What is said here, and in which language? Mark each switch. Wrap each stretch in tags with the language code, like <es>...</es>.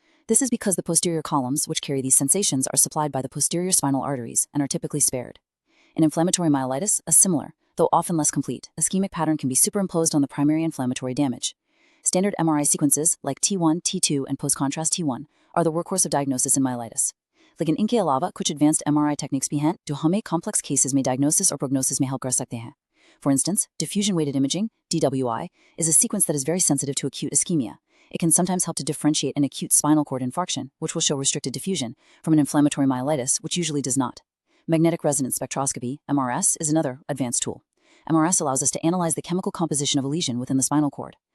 <en>This is because the posterior columns, which carry these sensations, are supplied by the posterior spinal arteries and are typically spared. In inflammatory myelitis, a similar, though often less complete, ischemic pattern can be superimposed on the primary inflammatory damage. Standard MRI sequences like T1, T2, and post-contrast T1 are the workhorse of diagnosis in myelitis.</en> <hi>लेकिन इनके अलावा कुछ advanced MRI techniques भी हैं जो हमें complex cases में diagnosis और prognosis में help कर सकते हैं.</hi> <en>For instance, diffusion-weighted imaging, DWI, is a sequence that is very sensitive to acute ischemia. It can sometimes help to differentiate an acute spinal cord infarction, which will show restricted diffusion, from an inflammatory myelitis, which usually does not. Magnetic resonance spectroscopy, MRS, is another advanced tool. MRS allows us to analyze the chemical composition of a lesion within the spinal cord.</en>